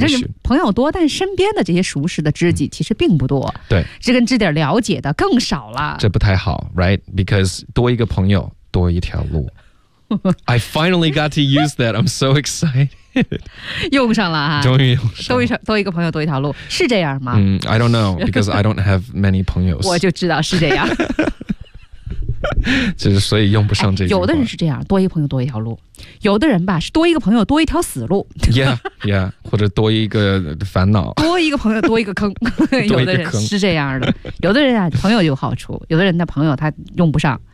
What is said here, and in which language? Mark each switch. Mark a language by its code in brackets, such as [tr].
[zh] 就是朋友多，但身边的这些熟识的知己其实并不多。对，这跟知己了解的更少了。这不太好 ， [en] right？ Because [zh] 多一个朋友，多一条路。 [en] I finally got to use that. I'm so excited. [zh] 用上了哈，终于用上了。多一个朋友多一条路，是这样吗？ [en] I don't know, because I don't have many 朋友。 [zh] 我就知道是这样。就是所以用不上这句话。有的人是这样，多一个朋友多一条路。有的人吧，是多一个朋友多一条死路。 [en] Yeah, yeah, [zh] 或者多一个烦恼。多一个朋友多一个坑。多一个坑。是这样的。有的人啊，朋友有好处，有的人的朋友他用不上。